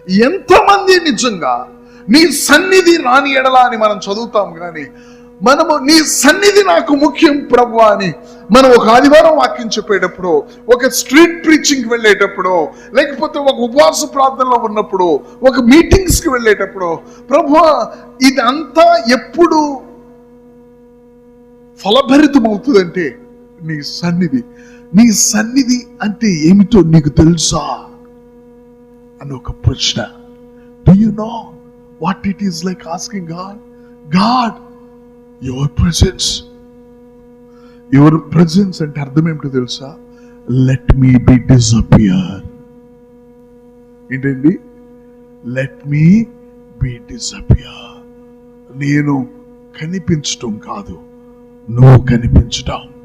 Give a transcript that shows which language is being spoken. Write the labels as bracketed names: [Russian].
[Telugu] ఎంతమంది నిజంగా నీ సన్నిధి రాని ఎడలా అని మనం చదువుతాం, కానీ మనము నీ సన్నిధి నాకు ముఖ్యం ప్రభు అని మనం ఒక ఆదివారం వాక్యం చెప్పేటప్పుడు, ఒక స్ట్రీట్ ప్రీచింగ్కి వెళ్ళేటప్పుడు, లేకపోతే ఒక ఉపవాస ప్రార్థనలో ఉన్నప్పుడు, ఒక మీటింగ్స్కి వెళ్ళేటప్పుడు, ప్రభు ఇదంతా ఎప్పుడు ఫలభరితం అవుతుందంటే నీ సన్నిధి. నీ సన్నిధి అంటే ఏమిటో నీకు తెలుసా అని ఒక ప్రశ్న. [English] Do you know what it is like asking God, God, your presence. Your presence [Telugu] అంటే అర్థం ఏమిటో తెలుసా? [English] Let me be disappear. [Telugu] ఏంటండి? [English] Let me be disappear. [Telugu] నేను కనిపించటం కాదు, నువ్వు కనిపించటం.